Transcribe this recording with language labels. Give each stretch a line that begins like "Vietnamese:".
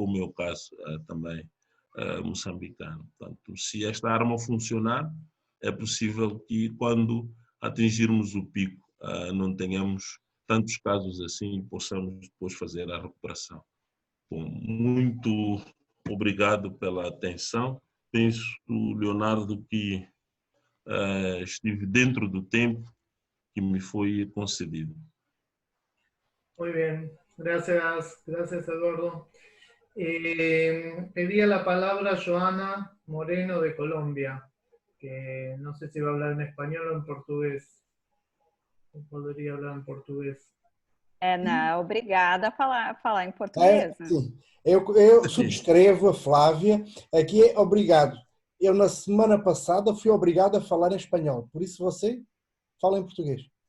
Portuguese: Como é o caso também moçambicano. Portanto, se esta arma funcionar, é possível que, quando atingirmos o pico, não tenhamos tantos casos assim e possamos depois fazer a recuperação. Bom, muito obrigado pela atenção. Penso, Leonardo, que estive dentro do tempo que me foi concedido.
Spanish: Muy bien, gracias Eduardo. Pedía la palabra Joana Moreno de Colombia, que no sé si va a hablar en español o en portugués. Podría hablar
Portuguese: em português. Não, obrigada a falar em português. Sim, eu subscrevo a Flávia. Aqui é obrigado. Eu, na semana passada, fui obrigado a falar em espanhol. Por isso, você fala em português.